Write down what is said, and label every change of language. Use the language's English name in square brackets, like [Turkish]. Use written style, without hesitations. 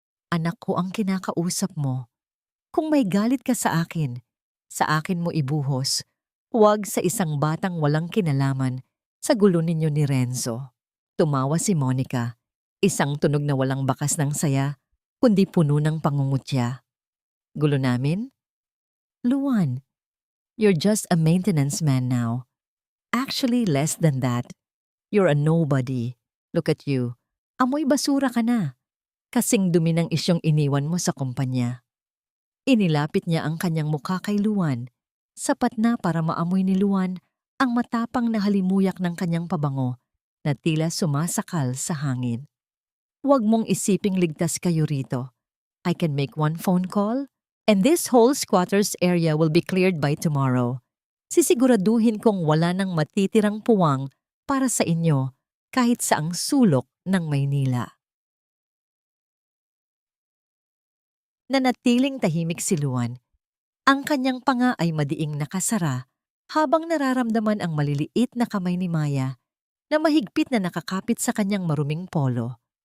[Filipino] Anak ko ang kinakausap mo. Kung may galit ka sa akin mo ibuhos, huwag sa isang batang walang kinalaman sa gulo ninyo ni Renzo. Tumawa si Monica, isang tunog na walang bakas ng saya, kundi puno ng pangungutya. Gulo namin? [English] Luan, you're just a maintenance man now. Actually, less than that. You're a nobody. Look at you. [Filipino] Amoy basura ka na. Kasing dumi ng isyong iniwan mo sa kumpanya. Inilapit niya ang kanyang mukha kay Luan. Sapat na para maamoy ni Luan ang matapang na halimuyak ng kanyang pabango na tila sumasakal sa hangin. Huwag mong isiping ligtas kayo rito. [English] I can make one phone call and this whole squatters area will be cleared by tomorrow. [Filipino] Sisiguraduhin kong wala nang matitirang puwang para sa inyo kahit saang sulok ng Maynila. Nanatiling tahimik si Luan. Ang kanyang panga ay madiing nakasara habang nararamdaman ang maliliit na kamay ni Maya na mahigpit na nakakapit sa kanyang maruming polo.